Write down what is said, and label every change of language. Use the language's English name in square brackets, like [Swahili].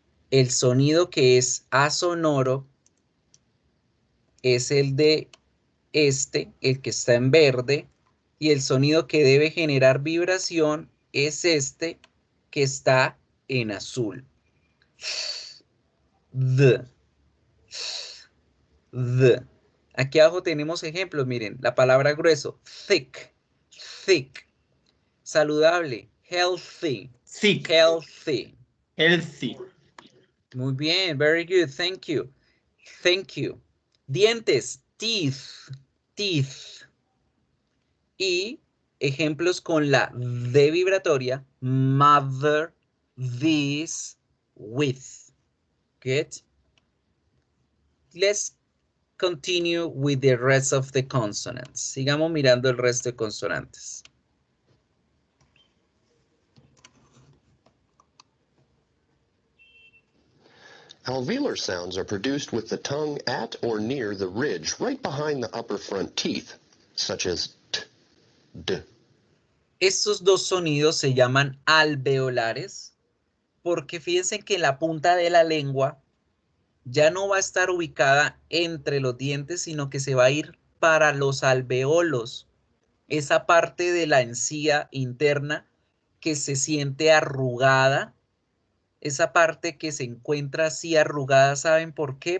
[Spanish] El sonido que es asonoro es el de este, el que está en verde, y el sonido que debe generar vibración es este que está en azul. [English] The. [Spanish] The. Aquí abajo tenemos ejemplos, miren, la palabra grueso, thick, thick, saludable, healthy, [English] Thick. healthy. Healthy. [Spanish] Muy bien, [English] very good, thank you, thank you. [Spanish] Dientes, teeth, teeth. Y ejemplos con la D vibratoria, mother, this, with. Good. [English] Let's continue with the rest of the consonants. [Spanish] Sigamos mirando el resto de consonantes. [English] Alveolar sounds are produced with the tongue at or near the ridge right behind the upper front teeth, such as t, d. [Spanish] Estos dos sonidos se llaman alveolares porque fíjense que la punta de la lengua ya no va a estar ubicada entre los dientes, sino que se va a ir para los alveolos, esa parte de la encía interna que se siente arrugada, esa parte que se encuentra así arrugada. ¿Saben por qué?